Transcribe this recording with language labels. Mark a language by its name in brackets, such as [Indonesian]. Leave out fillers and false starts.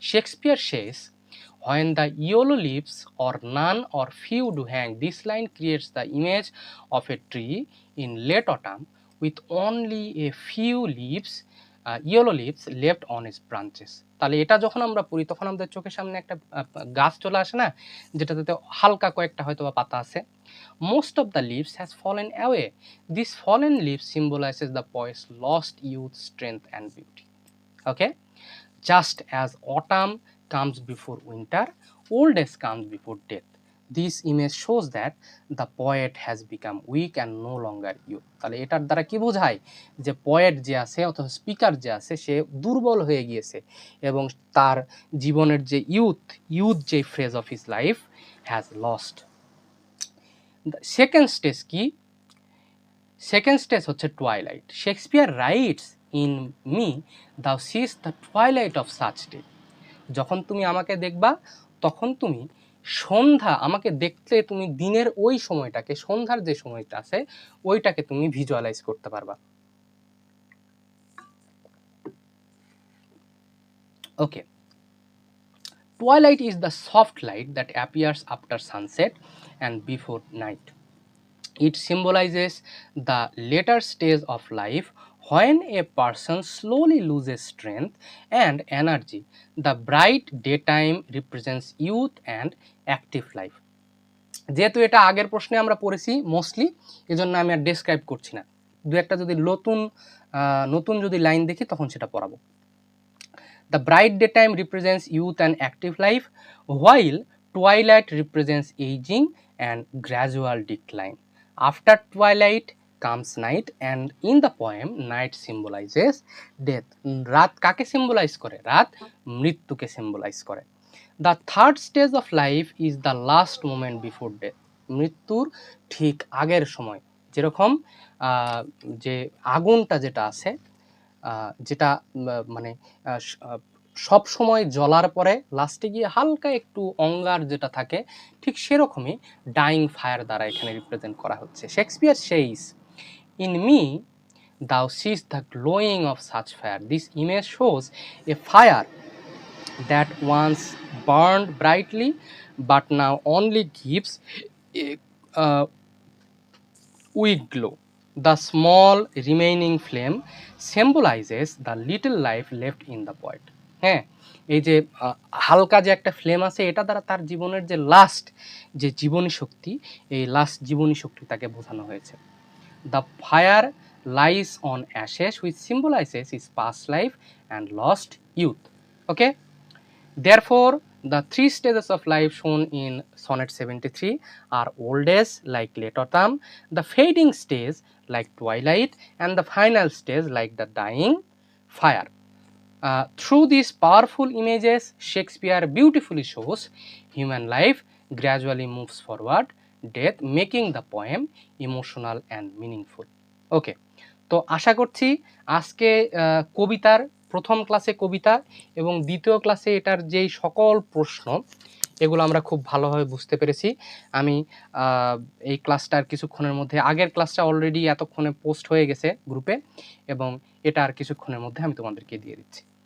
[English] Shakespeare says, when the yellow leaves or none or few do hang. This line creates the image of a tree in late autumn with only a few leaves, yellow leaves left on its branches. [Bangla] তাহলে এটা যখন আমরা পড়ি তখন আমাদের চোখের সামনে একটা গাছ চলে আসে না, যেটাতে হালকা কয়েকটা হয়তো বা পাতা আছে। [English] Most of the leaves has fallen away. This fallen leaves symbolizes the poet's lost youth, strength and beauty. Okay, just as autumn comes before winter, old age comes before death. This image shows that the poet has become weak and no longer youth. [Bangla] তাহলে এটার দ্বারা কি বোঝায় যে poet যে আছে অথবা speaker যে আছে সে দুর্বল হয়ে গিয়েছে এবং তার জীবনের যে ইউথ যে [English] Phrase of his life has lost. [Bangla] Second stage কি? [English] Second stage হচ্ছে twilight. Shakespeare writes in me thou seest the twilight of such day. [Bangla] যখন তুমি আমাকে দেখবা তখন তুমি আমাকে দেখলে তুমি দিনের ওই সময়টাকে, সন্ধ্যার যে সময়টা আছে ওইটাকে তুমি ভিজুয়ালাইজ করতে পারবা। [English] Okay, twilight is the soft light that appears after sunset and before night. It symbolizes the later stage of life when a person slowly loses strength and energy. The bright daytime represents youth and active life. [Bangla] যেহেতু এটা আগের প্রশ্নে আমরা পড়েছি mostly, এজন্য আমি আর describe করছি না। দু একটা যদি নতুন যদি লাইন দেখি তখন সেটা পড়াবো। [English] The bright daytime represents youth and active life, while twilight represents aging and gradual decline. After twilight comes night, and in the poem, night symbolizes death. [Bangla] রাত কাকে symbolize করে? রাত মৃত্যুকে symbolize করে। [English] The third stage of life is the last moment before death. [Bangla] মৃত্যুর ঠিক আগের সময়, যেরকম যে আগুনটা যেটা আছে, যেটা মানে সব সময় জ্বলার পরে লাস্টে গিয়ে হালকা একটু অঙ্গার যেটা থাকে, ঠিক সেরকমই ডাইং ফায়ার দ্বারা এখানে রিপ্রেজেন্ট করা হচ্ছে। [English] Shakespeare says, in me thou seest the glowing of such fire. This image shows a fire that once burned brightly but now only gives a weak glow. The small remaining flame symbolizes the little life left in the poet. [Bangla] হ্যাঁ, এই যে হালকা যে একটা flame আছে, এটা দ্বারা তার জীবনের যে লাস্ট যে জীবনী শক্তি, এই লাস্ট জীবনী শক্তি তাকে বোঝানো হয়েছে। [English] The fire lies on ashes, which symbolizes his past life and lost youth. Okay? Therefore, the three stages of life shown in Sonnet 73 are old age like late autumn, the fading stage like twilight, and the final stage like the dying fire. Through these powerful images, Shakespeare beautifully shows human life gradually moves forward, death making the poem emotional and meaningful. [Bangla] ওকে, তো আশা করছি আজকে কবিতার প্রথম ক্লাসে কবিতা এবং দ্বিতীয় ক্লাসে এটার যেই সকল প্রশ্ন, এগুলো আমরা খুব ভালোভাবে বুঝতে পেরেছি। আমি এই ক্লাসটার কিছুক্ষণের মধ্যে, আগের ক্লাসটা অলরেডি এতক্ষণে পোস্ট হয়ে গেছে গ্রুপে, এবং এটা আর কিছুক্ষণের মধ্যে আমি তোমাদেরকে দিয়ে দিচ্ছি।